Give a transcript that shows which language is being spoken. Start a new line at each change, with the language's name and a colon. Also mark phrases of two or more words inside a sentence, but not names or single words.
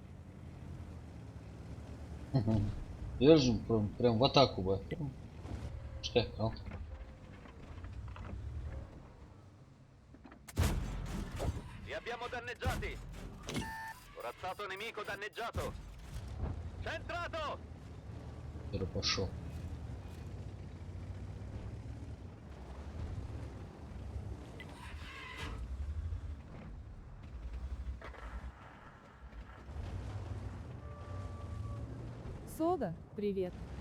Russian: Держим прям в атаку, бы. Что?
Italian: Li abbiamo danneggiati. Corazzato nemico danneggiato. Centrato!
Russian: Теперь пошел. Сода, привет.